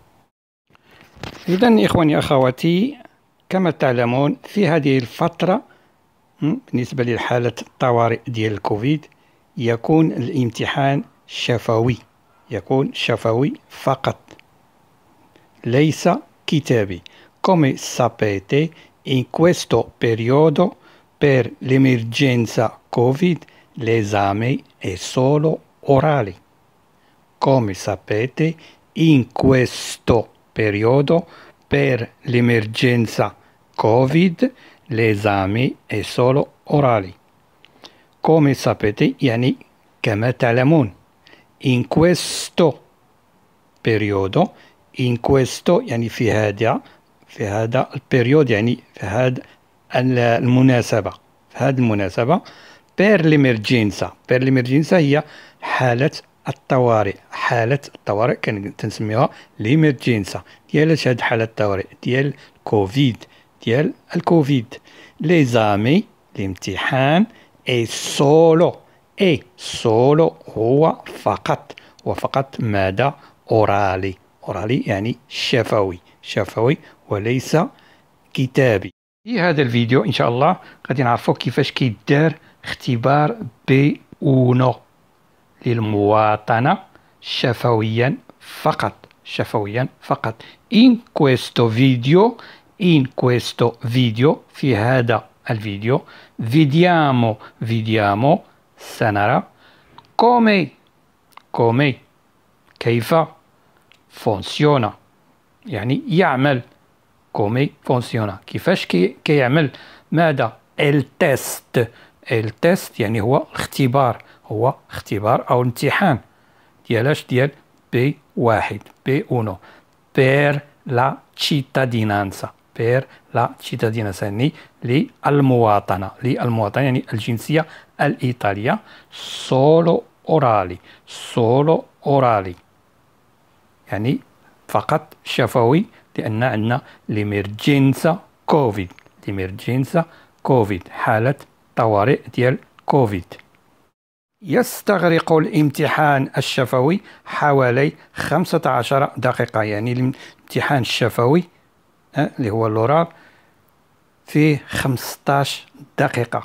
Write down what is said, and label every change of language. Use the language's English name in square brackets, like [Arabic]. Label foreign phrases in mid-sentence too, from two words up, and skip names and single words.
[Arabic] إذا إخواني أخواتي، كما تعلمون في هذه الفترة بالنسبة لحالة الطوارئ ديال الكوفيد يكون الامتحان شفوي، يكون شفوي فقط، ليس كتابي. [Italian] Come sapete, in questo periodo per l'emergenza Covid l'esame è solo orale. Come sapete, in questo periodo per l'emergenza Covid l'esame è solo orale. Come sapete [Arabic] يعني كما تعلمون. [Italian] In questo periodo، in questo [Arabic] يعني في هذا البريود، يعني في هذا المناسبة، في هذه المناسبة. [Italian] per l'emergenza، per l'emergenza [Arabic] هي حالة الطوارئ، حالة الطوارئ تنسميها l'emergenza. ديال هاد حالة الطوارئ ديال كوفيد، ديال الكوفيد. l'esame الامتحان [Italian] è solo [Arabic] هو فقط، وفقط ماذا؟ أورالي. أورالي يعني شفوي وليس كتابي. في هذا الفيديو إن شاء الله غادي نعرفوا كيفاش كيدار اختبار B1 للمواطنة شفويا فقط. [Italian] In questo video [Arabic] في هذا الفيديو vediamo سنرى come كيف funziona يعني يعمل. [Italian] come funziona [Arabic] كيفاش كيعمل. ماذا؟ التست يعني هو اختبار أو امتحان ديالاش؟ ديال B1 [Italian] per la cittadinanza [Arabic] يعني للمواطنة يعني الجنسية الإيطالية. [Italian] solo orali [Arabic] يعني فقط شفوي، لأن عندنا ليمرجنسا كوفيد، حالة طوارئ ديال كوفيد. يستغرق الامتحان الشفوي حوالي 15 دقيقة، يعني الامتحان الشفوي اللي هو اللورال فيه 15 دقيقة.